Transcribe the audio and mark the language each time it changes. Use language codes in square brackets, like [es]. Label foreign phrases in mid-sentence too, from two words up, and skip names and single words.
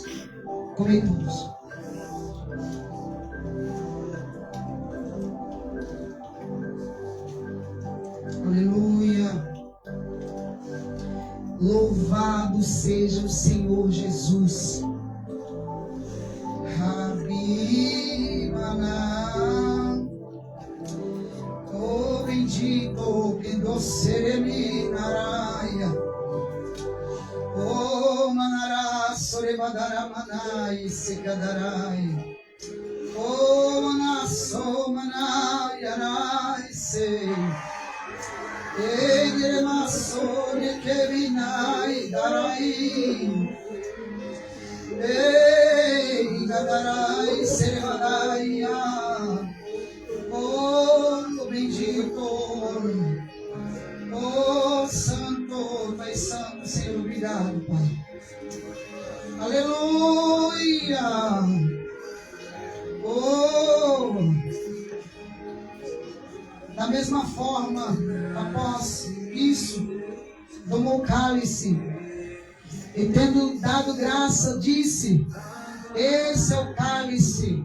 [pt] Comei todos. Aleluia. Louvado seja o Senhor Jesus. Rabi Maná. Oh bendito que doceremi naraia. Oh manará sorebadara manai secadarai. Oh manasso manai arai sei. Ele massone que vinai darai. Ei darai servadai. Oh bendito. Oh santo, Pai santo, Senhor, obrigado, Pai. Aleluia. Oh, da mesma forma, após isso, tomou o cálice e, tendo dado graça, disse: esse é o cálice.